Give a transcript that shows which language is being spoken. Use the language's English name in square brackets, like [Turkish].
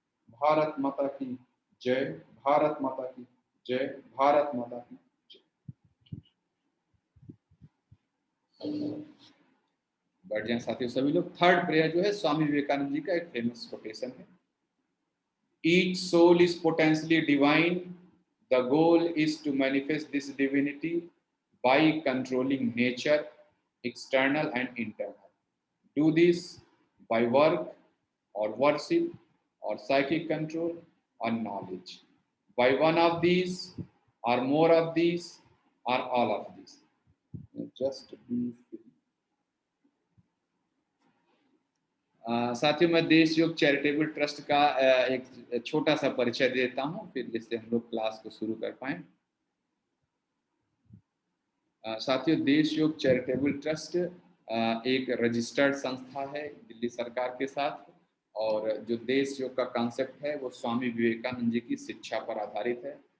[Hindi] भारत माता की जय, भारत माता की जय, भारत माता की जय। बैठ जाएं साथियों सभी लोग। थर्ड प्रेयर जो है, स्वामी विवेकानंद जी का एक फेमस कोटेशन है। [English] Each soul is potentially divine. The goal is to manifest this divinity by controlling nature, external and internal. Do this by work or worship or psychic control or knowledge. By one of these or more of these or all of these. Just be free. [Hindi] साथियों, मैं देश योग charitable trust का एक छोटा सा परिचय देता हूं, फिर जिससे हम लोग क्लास को शुरू कर पाएं। साथियों, देश योग चैरिटेबल ट्रस्ट एक रजिस्टर्ड संस्था है दिल्ली सरकार के साथ, और जो देश योग का कॉन्सेप्ट है वो स्वामी विवेकानंद जी की शिक्षा पर आधारित है।